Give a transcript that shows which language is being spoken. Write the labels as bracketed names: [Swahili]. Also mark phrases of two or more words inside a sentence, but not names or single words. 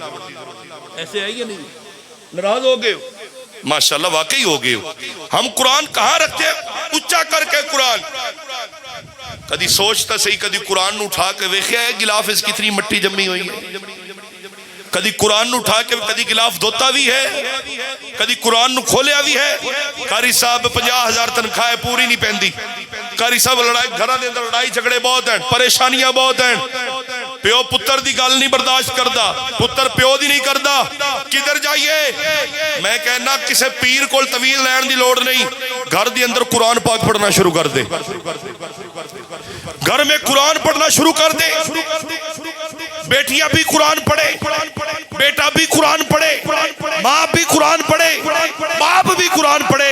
[Urdu] ایسے ہے یا نہیں؟ ناراض ہو گئے ہو؟ ماشاءاللہ واقعی ہو گئے ہو. ہم قرآن کہاں رکھتے ہیں؟ اچھا کر کے قرآن. [Punjabi] کدی سوچتا صحیح, کدی قرآن نو اٹھا کے ویکھیا ہے گلاف اس کتنی مٹی جمی ہوئی ہے. کدی قرآن نو اٹھا کے کدی گلاف دھوتا بھی ہے, کدی قرآن نو کھولیا بھی ہے. قاری صاحب 50,000 تنخواہ پوری نہیں پہندی. قاری صاحب لڑائی گھراں دے اندر لڑائی جھگڑے بہت ہیں, پریشانیاں بہت ہیں. پیو پتر دی گل نہیں برداشت کردا, پتر پیو دی نہیں کردا. کدھر جائیے؟ میں کہنا کسے پیر کول طویل لین دی لوڑ نہیں, گھر دی اندر قرآن پاک پڑھنا شروع کر دے. [Urdu] گھر میں قرآن پڑھنا شروع کر دے. بیٹیاں بھی قرآن پڑھے, بیٹا بھی قرآن پڑھے, ماں بھی قرآن پڑھے, باپ بھی قرآن پڑھے.